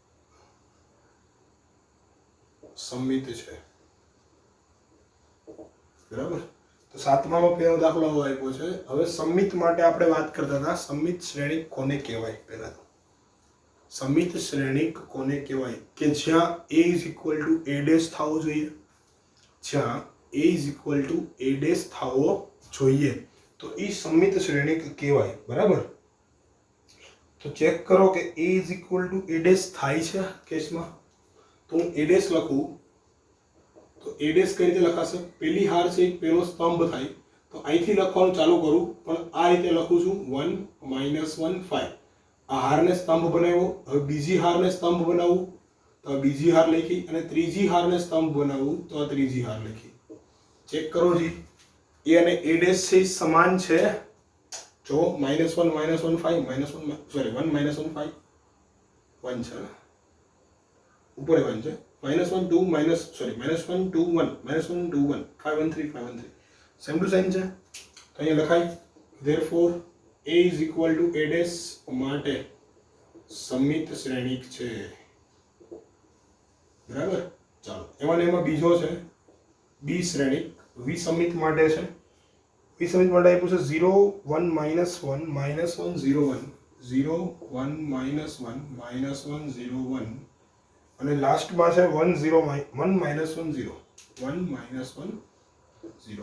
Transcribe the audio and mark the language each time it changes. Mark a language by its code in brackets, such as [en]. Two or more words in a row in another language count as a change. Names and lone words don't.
[gu] સમિત છે બરાબર તો સાતમામાં પહેલો દાખલો આપ્યો છે હવે સમિત માટે આપણે વાત કરતા હતા સમિત શ્રેણિક કોને કહેવાય પહેલા તો સમિત શ્રેણિક કોને કહેવાય કે જ્યાં A [en] is equal to A dash [gu] થવો જોઈએ જ્યાં [en] A is equal to A dash [gu] થવો જોઈએ તો એ સમિત શ્રેણિક કહેવાય બરાબર તો ચેક કરો કે [en] A is equal to A dash [gu] થાય છે કેસમાં તો A ડેશ લખું તો A ડેશ કઈ રીતે લખાશે પહેલી હાર સે પહેલો સ્તંભ થાય તો અહીંથી લખવાનું ચાલુ કરું પણ આ રીતે લખું છું 1 -1 5 આ હારને સ્તંભ બનાવ્યો, હવે બીજી હારને સ્તંભ બનાવવું તો આ બીજી હાર લખી, અને ત્રીજી હારને સ્તંભ બનાવવું તો આ ત્રીજી હાર લખી. ચેક કરો જી, એ અને એ ડેશ છે સમાન છે. જો -1 -1 5 -1 સોરી 1 -1 5 1 છે ને ઉપર 1 છે. -1 2 -1 2 1 -1 2 1 5 1 3 5 1 3 સેમ ટુ સેમ છે. તો અહીંયા લખાય [en] therefore a is equal to a dash [gu] માટે સમિત શ્રેણિક છે. બરાબર. ચાલો એમાં એમાં બીજો છે બી શ્રેણિક વિસમિત માટે છે. વિસમિત માટે આપ્યું છે 0 1 -1 -1 0 1 0 1 -1 -1 0 1 અને લાસ્ટમાં છે 1 0 1 -1 0 1 -1 0.